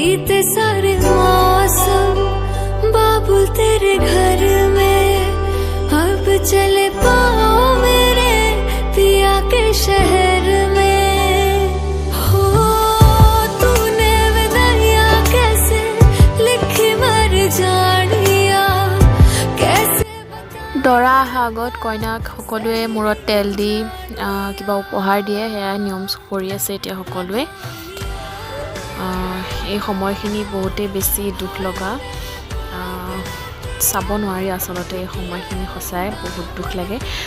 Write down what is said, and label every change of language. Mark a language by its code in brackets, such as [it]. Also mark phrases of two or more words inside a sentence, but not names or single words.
[hi] बीते सारे मौसम बाबुल तेरे घर में अब चले पाओ मेरे पिया के शहर में हो तूने विदाइयां कैसे लिखी मर जानिया कैसे [as] দৰা অহাৰ আগত কইনাক সকলোৱে মূৰত তেল দি কিবা উপহাৰ দিয়ে সেয়া নিয়ম কৰি আছে এতিয়া সকলোৱে এই সময়খিনি বহুতেই বেছি দুখ লগা চাব নোৱাৰি আচলতে এই সময়খিনি সঁচাই বহুত দুখ লাগে